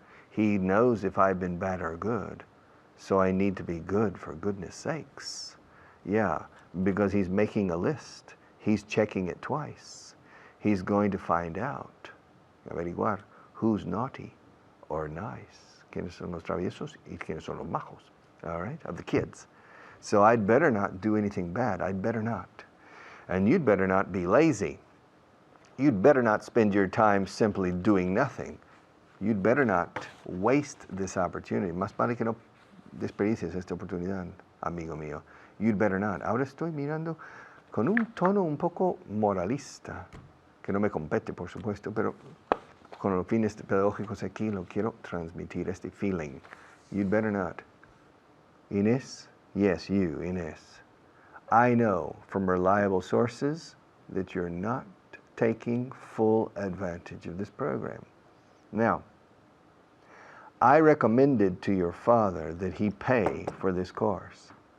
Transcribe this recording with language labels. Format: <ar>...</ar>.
<en>He knows if I've been bad or good. So I need to be good for goodness sakes. Yeah, because he's making a list. He's checking it twice. He's going to find out, averiguar, who's naughty or nice.</en> <es>Quiénes son los traviesos y quiénes son los majos.</es> <en>All right, of the kids. So I'd better not do anything bad. I'd better not. And you'd better not be lazy. You'd better not spend your time simply doing nothing. You'd better not waste this opportunity.</en> <es>Más vale que no desperdicies esta oportunidad, amigo mío.</es> <en>You'd better not.</en> <es>Ahora estoy mirando con un tono un poco moralista, que no me compete, por supuesto, pero con los fines pedagógicos aquí lo quiero transmitir, este feeling.</es> <en>You'd better not. Inés? Yes, you, Inés. I know from reliable sources that you're not taking full advantage of this program. Now, I recommended to your father that he pay for this course.</en>